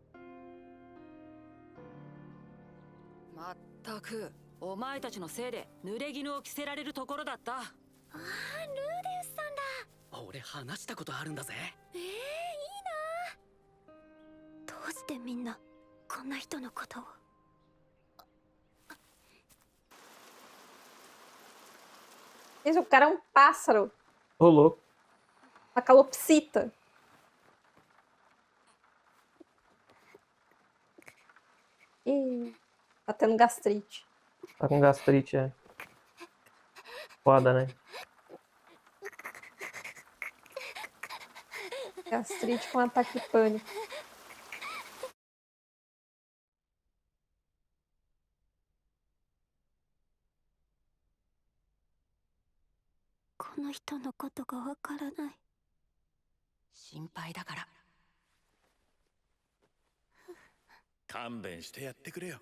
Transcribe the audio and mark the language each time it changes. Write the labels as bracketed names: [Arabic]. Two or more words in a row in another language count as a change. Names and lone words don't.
[Japanese] まったくお前たちのせいで濡れ衣を着せられるところだった。ああ、ルーデウスさんだ。俺話したことあるんだぜ。いいな。どうしてみんなこんな人のことを。 [Portuguese] Gente, o cara é um pássaro. Ô, louco. Uma calopsita. Ih, tá tendo gastrite. Tá com gastrite, é. Foda, né? Gastrite com ataque de pânico. [Japanese] この人のことがわからない。心配だから。勘弁してやってくれよ。